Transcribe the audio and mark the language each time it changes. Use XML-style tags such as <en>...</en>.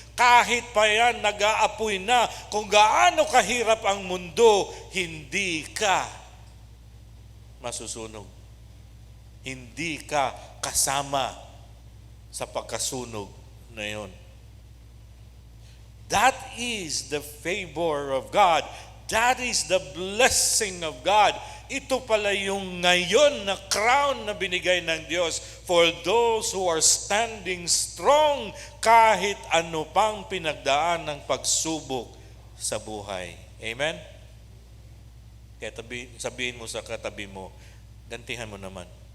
<tl>Kahit pa yan, nag-aapoy na, kung gaano kahirap ang mundo, hindi ka masusunog. Hindi ka kasama sa pagkasunog na yon.</tl> <en>That is the favor of God. That is the blessing of God.</en> <tl>Ito pala yung ngayon na crown na binigay ng Diyos</tl> <en>for those who are standing strong</en> <tl>kahit ano pang pinagdaan ng pagsubok sa buhay. Amen? Kaya sabihin mo sa katabi mo, gantihan mo naman.</tl>